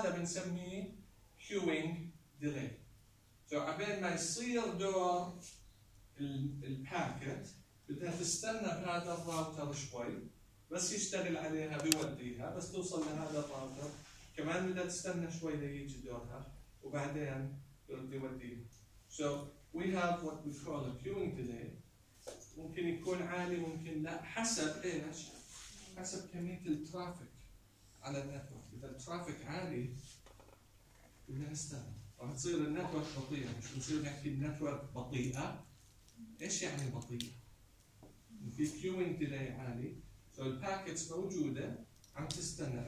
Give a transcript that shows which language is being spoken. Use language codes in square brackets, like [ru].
[ar] هذا بنسميه queuing delay. عبين ما يصير دور الباكت بدها تستنى بهذا الراوتر شوي بس يشتغل عليها بيوديها، بس توصل لهذا الراوتر كمان بدها تستنى شوي ليجي دورها وبعدين يرد يوديها. [en] So we have what we call a queuing delay. [ar] ممكن يكون عالي ممكن لا، حسب ايش؟ حسب كمية الترافيك على النتورك. إذا الترافيك عالي بدنا نستنى، راح تصير النتورك بطيئة. مش بنصير نحكي النتورك بطيئة، ايش يعني بطيئة؟ في queuing delay عالي، فالباكيتس موجودة عم تستنى.